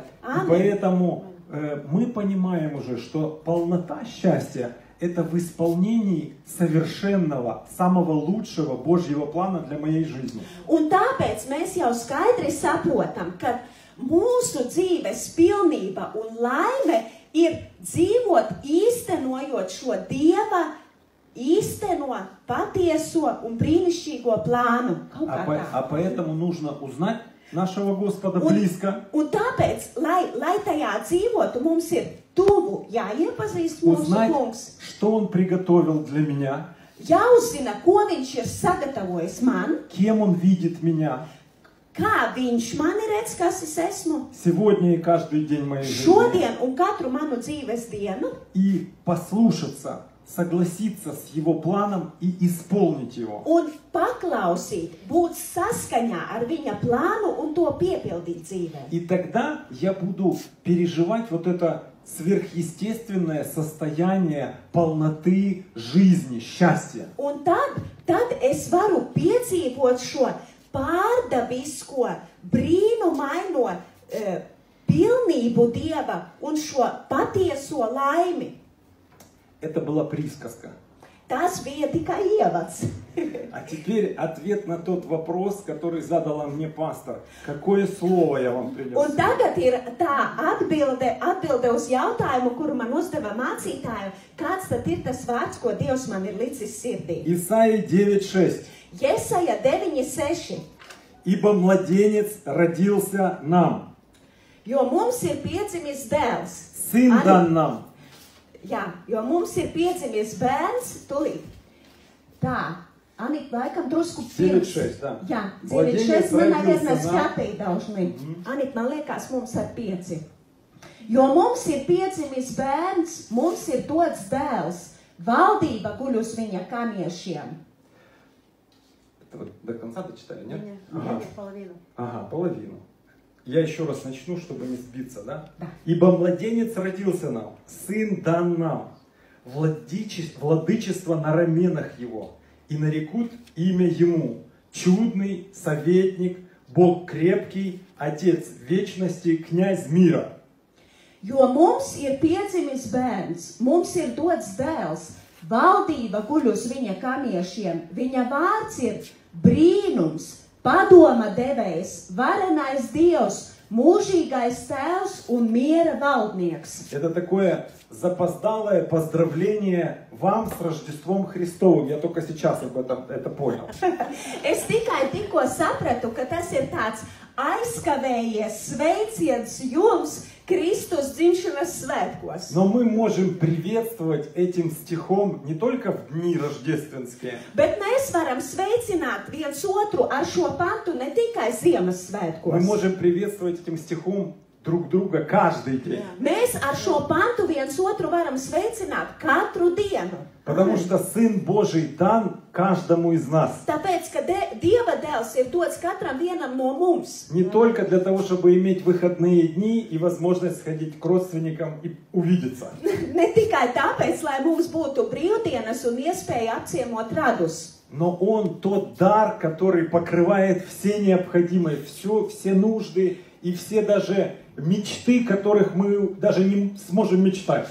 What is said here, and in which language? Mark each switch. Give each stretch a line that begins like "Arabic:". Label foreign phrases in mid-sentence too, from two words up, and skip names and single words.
Russian: И Amen. поэтому мы понимаем уже, что полнота счастья – это в исполнении совершенного, самого лучшего Божьего плана для моей жизни.
Latvian: Un tāpēc mēs jau skaidri saprotam, ka mūsu dzīves pilnība un laime ir dzīvot īstenojot šo Dieva īsteno, patieso un brīnišķīgo plānu. Kaut kā tā.
Russian: А поэтому нужно узнать нашего Господа близко,
Latvian: Un tāpēc, lai tajā dzīvotu, mums ir tuvu jāiepazīst mūsu
Russian: узнать,
Latvian: kungs,
Russian: что Он приготовил для меня,
Latvian: jāuzzina, ko viņš ir sagatavojis man,
Russian: кем Он видит меня
Latvian: kā viņš mani redz, kas es esmu
Russian: сегодня и каждый день моей жизни.
Latvian: šodien un katru manu dzīves dienu,
Russian: И послушаться, согласиться с Его планом и исполнить его.
Latvian: un paklausīt, būt saskaņā ar viņa plānu un to piepildīt dzīvē.
Russian: И тогда я буду переживать вот это сверхъестественное состояние полноты жизни, счастья.
Latvian: Un tad es varu piedzīvot šo pārdabisko, brīnumaino pilnību Dieva un šo patieso laimi.
Russian: Это была присказка.
Latvian: Tas bija tikai ievads.
Russian: А теперь ответ на тот вопрос, который задала мне пастор. Какое слово я вам принес?
Latvian: Un tagad ir tā atbilde uz jautājumu, kuru man uzdeva mācītāju, kāds tad ir tas vārds, ko Dievs man ir licis sirdī.
Russian: Исайя 9:6.
Latvian: Jesaja 9:6.
Russian: Ибо младенец родился нам,
Latvian: Jo mums ir piedzimis dēls.
Russian: сын дан нам.
Latvian: Jā, jo mums ir piedzimis bērns, tulīt. Tā, Anita, laikam drusku pirms.
Russian: 9:6, да.
Latvian: Jā,
Russian: Mladeniec
Latvian: 9:6, man
Russian: родился
Latvian: nevienmēr
Russian: нам.
Latvian: skatīja daužni. Anita, man liekas, mums ar 5. Jo mums ir piedzimis bērns, mums ir dots dēls, valdība guļ uz viņa kamiešiem.
Russian: Это вот до конца дочитали, нет? Нет, Ага. половину. Ага, половину. Я еще раз начну, чтобы не сбиться, да? Да. Ибо младенец родился нам, сын дан нам, владычество на раменах его, и нарекут имя ему, чудный советник, Бог крепкий, Отец вечности, князь мира.
Latvian: Jo mums ir piedzimis bērns, mums ir dots dēls, valdība guļ uz viņa kamiešiem, viņa vārds ir brīnums, padoma devējs, varenais Dievs, mūžīgais tēvs un miera valdnieks.
Russian: Это такое запоздалое поздравление вам с Рождеством Христовым. Я только сейчас это понял.
Latvian: Es tikai tikko sapratu, ka tas ir tāds aizkavējies sveiciens jums Kristus dzimšanas svētkos.
Russian: Но мы можем приветствовать этим стихом не только в дни рождественские,
Latvian: Bet mēs varam sveicināt viens otru ar šo pantu ne tikai
Russian: мы
Latvian: Ziemassvētkos.
Russian: можем приветствовать этим стихом друг друга каждый день.
Latvian: Mēs ar šo pantu viens otru varam sveicināt katru dienu.
Russian: Потому что Сын Божий дан каждому из нас.
Latvian: Tāpēc, ka Dieva dēls ir dots katram vienam no mums.
Russian: Не только для того, чтобы иметь выходные дни и возможность сходить к родственникам и увидеться.
Latvian: Ne tikai tāpēc, lai mums būtu brīvdienas un iespēja apciemot radus.
Russian: Но Он тот дар, который покрывает все необходимые, все нужды и все даже мечты, которых мы даже не сможем мечтать.